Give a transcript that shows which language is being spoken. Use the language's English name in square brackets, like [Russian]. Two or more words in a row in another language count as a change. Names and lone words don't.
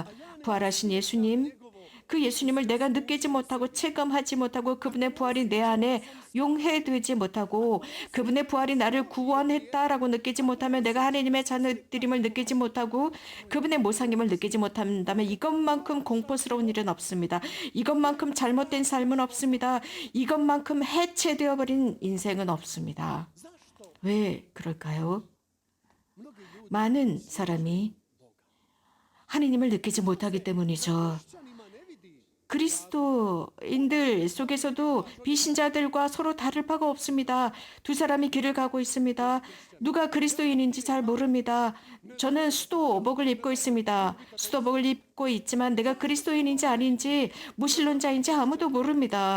[Korean] 부활하신 예수님, 그 예수님을 내가 느끼지 못하고 체감하지 못하고 그분의 부활이 내 안에 용해되지 못하고 그분의 부활이 나를 구원했다라고 느끼지 못하면 내가 하나님의 자녀들임을 느끼지 못하고 그분의 모상임을 느끼지 못한다면 이것만큼 공포스러운 일은 없습니다. 이것만큼 잘못된 삶은 없습니다. 이것만큼 해체되어 버린 인생은 없습니다. [Croatian] Zašto? [Korean] 왜 그럴까요? [Croatian] Mnogi ljudi [Korean] 많은 사람이 하느님을 느끼지 못하기 때문이죠. [Croatian] kršćanima ne vidi [Korean] 그리스도인들 속에서도 비신자들과 서로 다를 바가 없습니다. 두 사람이 길을 가고 있습니다. 누가 그리스도인인지 잘 모릅니다. 저는 수도복을 입고 있습니다. 수도복을 입고 있지만 내가 그리스도인인지 아닌지 무신론자인지 아무도 모릅니다.